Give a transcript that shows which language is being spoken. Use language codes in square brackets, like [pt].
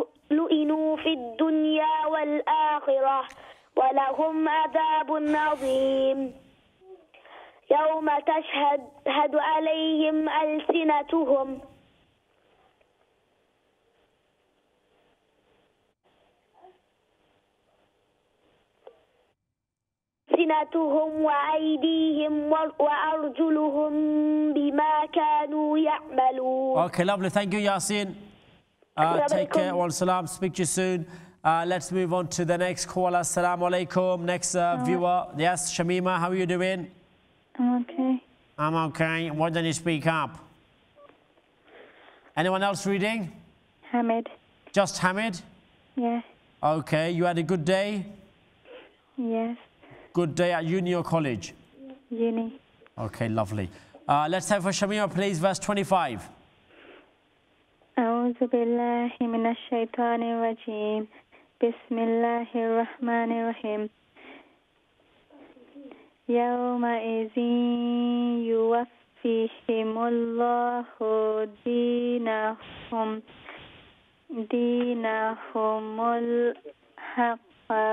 [ar] لئنوا في الدنيا والآخرة ولهم عذاب عظيم يوم تشهد عليهم ألسنتهم وأيديهم وأرجلهم بما كانوا يعملون. [en] Okay, lovely. Thank you, Yasin. Take care. Wa salam. Speak to you soon. Let's move on to the next caller. Assalamu alaikum. Next viewer. Yes, Shamima, how are you doing? I'm okay. I'm okay. Why don't you speak up? Anyone else reading? Hamid. Just Hamid? Yes. Okay. You had a good day? Yes. Good day at uni or college? Uni. Okay, lovely. Let's have for Shamima, please, verse 25. [ar] أعوذ بالله من الشيطان الرجيم بسم الله الرحمن الرحيم يومئذ يوفيهم الله دينهم الحق